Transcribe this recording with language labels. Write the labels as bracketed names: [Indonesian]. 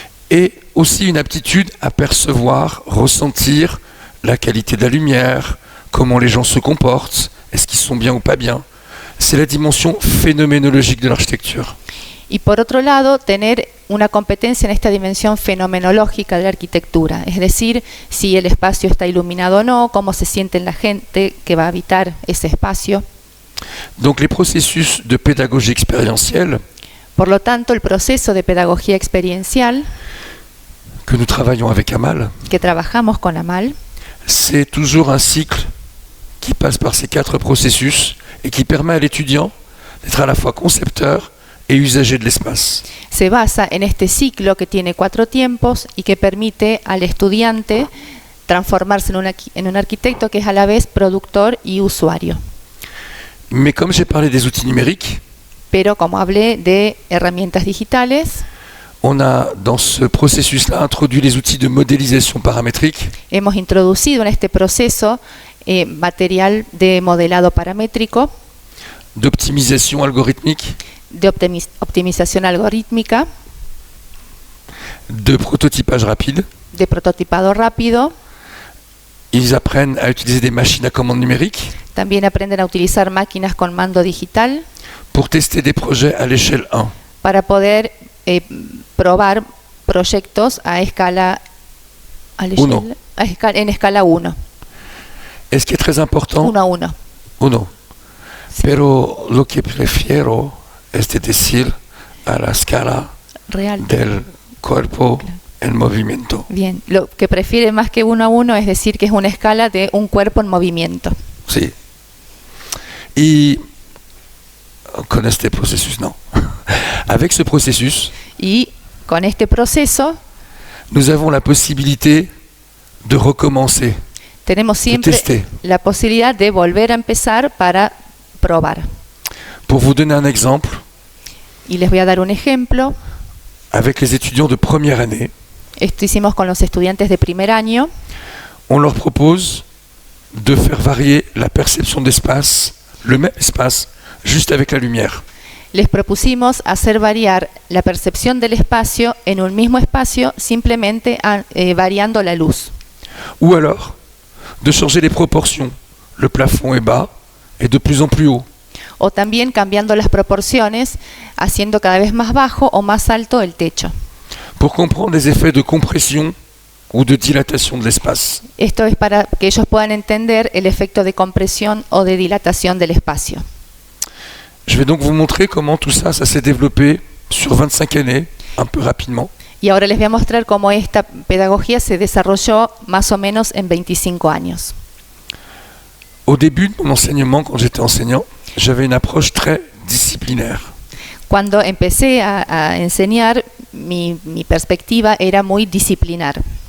[French] et aussi une aptitude à percevoir, ressentir la qualité de la lumière, comment les gens se comportent, est-ce qu'ils sont bien ou pas bien. C'est la dimension phénoménologique de l'architecture. [Spanish] y por otro lado, tener una competencia en esta dimensión fenomenológica de la arquitectura, es decir, si el espacio está iluminado o no, cómo se siente la gente que va a habitar ese espacio. [French] Donc les processus de pédagogie expérientielle [Spanish] Por lo tanto, el proceso de pedagogía experiencial [French] que nous travaillons avec Amal, [Spanish] que trabajamos con Amal, [French] c'est toujours un cycle qui passe par ces 4 processus et qui permet à l'étudiant d'être à la fois concepteur et usager de l'espace. [Spanish] se basa en este ciclo que tiene 4 tiempos y que permite al estudiante transformarse en un arquitecto que es a la vez productor y usuario. [French] Mais comme j'ai parlé des outils numériques, [Spanish] Pero como hablé de herramientas digitales, [French] on a dans ce processus-là introduit les outils de modélisation paramétrique, [Spanish] hemos introducido en este proceso material de modelado paramétrico, [French] d'optimisation algorithmique, [Spanish] de optimización algorítmica, [French] de prototypage rapide. [Spanish] de prototipado rápido. [French] Ils apprennent à utiliser des machines à commande numérique [Spanish] También aprenden a utilizar máquinas con mando digital [French] pour tester des projets à l'échelle 1. [Spanish] para poder probar proyectos a escala, Uno. en escala 1, [French] Et ce qui est très important, [Spanish] 1 a 1. uno, pero lo que prefiero es decir a la escala Real. del cuerpo en movimiento. Bien, lo que prefiere más que 1 a 1 es decir que es una escala de un cuerpo en movimiento. Sí. Y con este [French] processus, non. Avec ce processus, [Spanish] Y con este proceso [French] nous avons la possibilité de recommencer, [Spanish] tenemos siempre [French] tester. [Spanish] la posibilidad de volver a empezar para probar. [French] Pour vous donner un exemple, [Spanish] Y les voy a dar un ejemplo. [French] avec les étudiants de première année, [Spanish] Esto hicimos con los estudiantes de primer año. [French] on leur propose de faire varier la perception d'espace, le même espace, juste avec la lumière. [Spanish] Les propusimos hacer variar la percepción del espacio en un mismo espacio simplemente variando la luz. [French] Ou alors, de changer les proportions. Le plafond est bas et de plus en plus haut. [Spanish] O también cambiando las proporciones, haciendo cada vez más bajo o más alto el techo. [French] Pour comprendre les effets de compression ou de dilatation de l'espace. [Spanish] Esto es para que ellos puedan entender el efecto de compresión o de dilatación del espacio. [French] Je vais donc vous montrer comment tout ça, ça s'est développé sur 25 années, un peu rapidement. [Spanish] Y ahora les voy a mostrar cómo esta pedagogía se desarrolló más o menos en 25 años. [French] Au début de mon enseignement, quand j'étais enseignant, j'avais une approche très disciplinaire. [Spanish] Cuando empecé a enseñar, mi perspectiva era muy disciplinar.